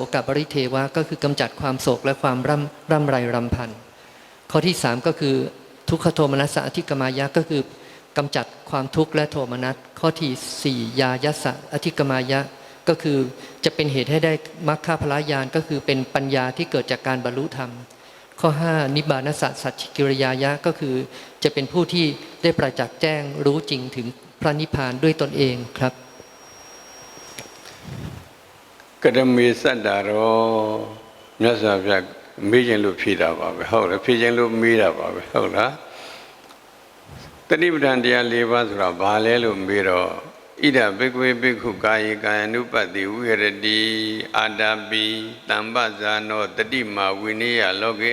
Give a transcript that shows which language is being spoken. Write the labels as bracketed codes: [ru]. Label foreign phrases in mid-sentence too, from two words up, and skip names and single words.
[th] กบริเทวะก็คือกำจัดความโศกและความร่ำไรรำพันข้อที่สามก็คือทุกขโทมนัสสะอธิกมายะก็คือกำจัดความทุกข์และโทมนัสข้อที่สี่ยายัสสะอธิกมายะก็คือจะเป็นเหตุให้ได้มรรคพลายานก็คือเป็นปัญญาที่เกิดจากการบรรลุธรรมข้อ5นิบานัสสะสัจฉิกิริยายะก็คือจะเป็นผู้ที่ได้ประจักษ์แจ้งรู้จริงถึงพระนิพพานด้วยตนเองครับ [my] กระมีสัตดารอမြတ်စွာဘုရားမေးခြင်းလို့ဖြေတာပါပဲဟုတ်လားဖြေခြင်းလို့မေးတာပါပဲဟုတ်လားတတိပဋ္ဌာန်တရား၄ပါးဆိုတာဘာလဲလို့မေးတော့ [pi] ဣဒဘိက္ခဝေဘိက္ခုကာယေကာယ ानु ပတ္တိဝိဟရတိအာတာပိတမ္ပဇာနောတတိမာဝိနိယလောကေ